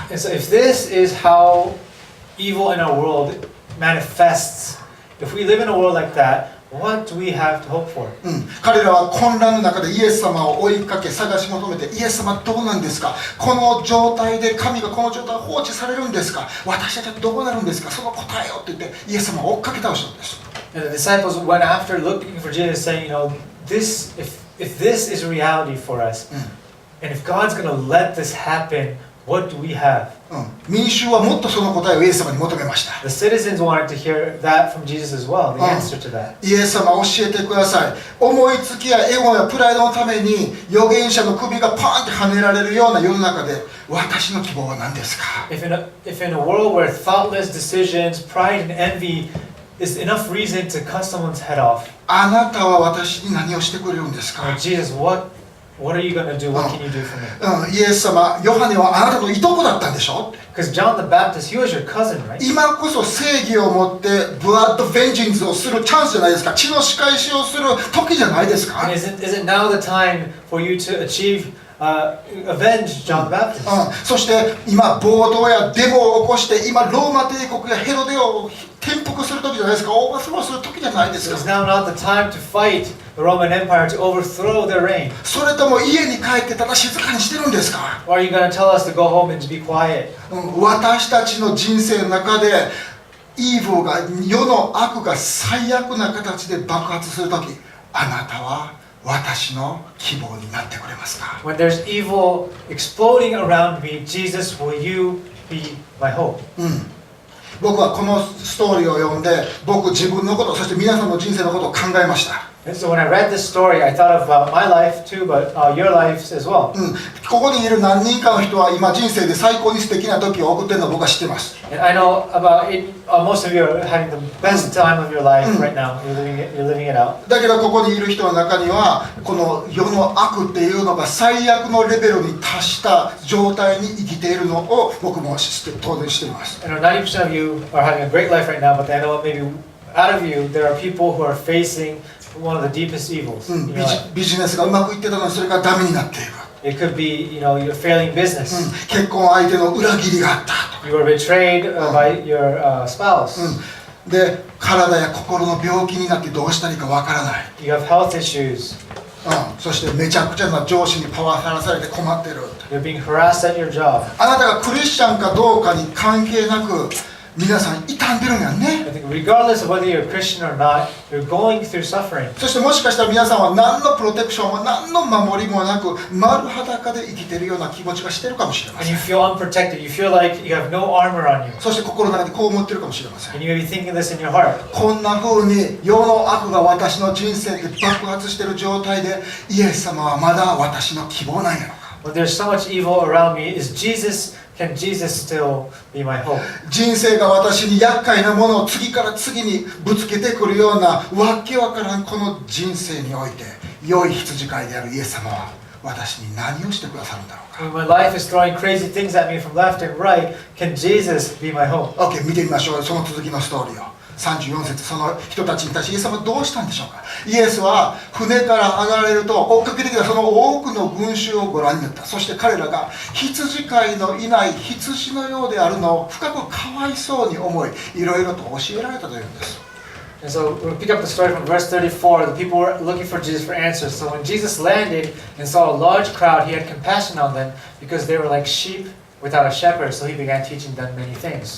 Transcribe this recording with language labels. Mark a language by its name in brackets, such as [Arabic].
[English] And so if this is how evil in our world manifests, if we live in a world like that, what do we have to hope for? [Japanese] 彼らは混乱の中でイエス様を追いかけ探し求めて、イエス様どうなんですか、この状態で神がこの状態を放置されるんですか、私たちはどうなるんですか、その答えをって言ってイエス様を追っかけ倒したんです。 [English] And the disciples went after looking for Jesus, saying, this if this is reality for us, and if God's going to let this happen, what do we have? [Japanese] 民衆はもっとその答えをイエス様に求めました。 [English] The citizens wanted to hear that from Jesus as well, the answer to that. [Japanese] イエス様教えてください。思いつきやエゴやプライドのために預言者の首がパーンって跳ねられるような世の中で、私の希望は何ですか。 [English] If in a world where thoughtless decisions, pride and envy is enough reason to cut someone's head off, [Japanese] あなたは私に何をしてくれるんですか。 [English] Jesus, what are you going to do? What can you do for me? [Japanese] イエス様、ヨハネはあなたのいとこだったんでしょ。 [English] Because John the Baptist, he was your cousin, right? [Japanese] 今こそ正義を持ってブラッドベンジンズをするチャンスじゃないですか。血の仕返しをする時じゃないですか。 [English] And is it now the time for you to avenge John the Baptist? [Japanese] そして今暴動やデモを起こして、今ローマ帝国やヘロデを転覆する時じゃないですか。オーバースローする時じゃないですか。 [English] It's now not the time to fight the Roman Empire, to overthrow their reign. [Japanese] それとも家に帰ってただ静かにしてるんですか。 [English] Or are you going to tell us to go home and to be quiet? [Japanese] 私たちの人生の中でイーブルが、世の悪が最悪な形で爆発するとき、あなたは私の希望になってくれますか。 [English] When there's evil exploding around me, Jesus, will you be my hope? [Japanese] 僕はこのストーリーを読んで、僕自分のこと、そして皆さんの人生のことを考えました。 [English] And so when I read this story, I thought about my life too, but your lives as well. [Japanese] ここにいる何人かの人は今人生で最高に素敵な時を送っているのを僕は知ってます。 [English] And I know about it, most of you are having the best time of your life right now. You're living it out. [Japanese] だけどここにいる人の中には、この世の悪っていうのが最悪のレベルに達した状態に生きているのを僕も当然知っています。 [English] I know 90% of you are having a great life right now, but I know maybe out of you, there are people who are facing one of the deepest evils. [Japanese] ビジネスがうまくいってたのにそれがダメになっている。 [English] It could be, you're failing business. [Japanese] 結婚相手の裏切りがあったと。 [English] You were betrayed by your spouse. [Japanese] で、体や心の病気になってどうしたらいいかわからない。 [English] You have health issues. [Japanese] そしてめちゃくちゃな上司にパワハラされて困ってる。 [English] You're being harassed at your job. [Japanese] あなたがクリスチャンかどうかに関係なく、皆さん傷んでるんやんね。 [English] I think regardless of whether you're a Christian or not, you're going through suffering. [Japanese] そしてもしかしたら皆さんは何のプロテクションも何の守りもなく、丸裸で生きているような気持ちがしているかもしれま [English] And [Japanese] せ [English] you [Japanese] ん。 [English] feel unprotected. You feel like you have no armor on you. [Japanese] そして心の中でこう思ってるかもしれません。 [English] And you may be thinking this in your heart. [Japanese] こんな風に世の悪が私の人生で爆発している状態で、イエス様はまだ私の希望なんやのか。 [English] When there's so much evil around me, can Jesus still be my hope? [Japanese] 人生が私に厄介なものを次から次にぶつけてくるようなわけわからんこの人生において、良い羊飼いであるイエス様は私に何をしてくださるんだろうか。 [English] When my life is throwing crazy things at me from left and right, can Jesus be my hope? [Japanese] OK、見てみましょう。その続きのストーリーを。34節、その人たちに対してイエス様はどうしたんでしょうか。イエスは船から上がられると追っかけてきたその多くの群衆をご覧になった。そして彼らが羊飼いのいない羊のようであるのを深くかわいそうに思い、いろいろと教えられたというんです。 [English] And so we'll pick up the story from verse 34. The people were looking for Jesus for answers. So when Jesus landed and saw a large crowd, he had compassion on them because they were like sheep without a shepherd, so he began teaching them many things.